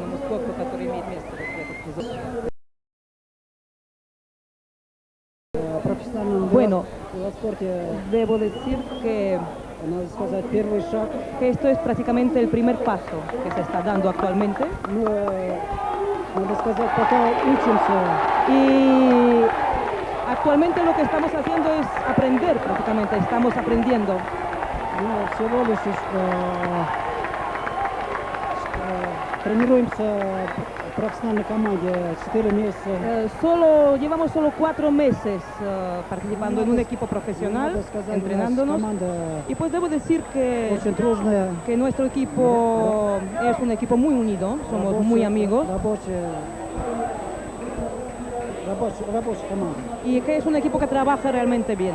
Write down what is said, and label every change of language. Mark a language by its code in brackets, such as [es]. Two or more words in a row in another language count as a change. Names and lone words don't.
[es] Bueno, debo decir que esto es prácticamente el primer paso que se está dando actualmente. Y actualmente lo que estamos haciendo es aprender, prácticamente estamos aprendiendo. [ru] всего лишь тренируемся в профессиональной команде 4 месяца. [es] Llevamos solo 4 meses participando en un equipo profesional, entrenándonos. Y pues debo decir que nuestro equipo es un equipo muy unido, somos muy amigos. Y que es un equipo que trabaja realmente bien.